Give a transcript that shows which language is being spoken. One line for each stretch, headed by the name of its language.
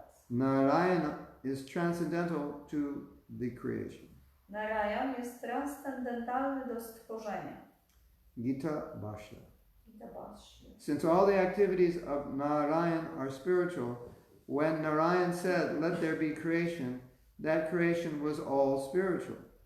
English: Narayana is transcendental to the creation.
Polish: Narayan jest transcendentalny do stworzenia.
English: Gita Bhashya. Since all the activities of Narayan are spiritual, when Narayan said, "Let there be creation," that creation was all spiritual.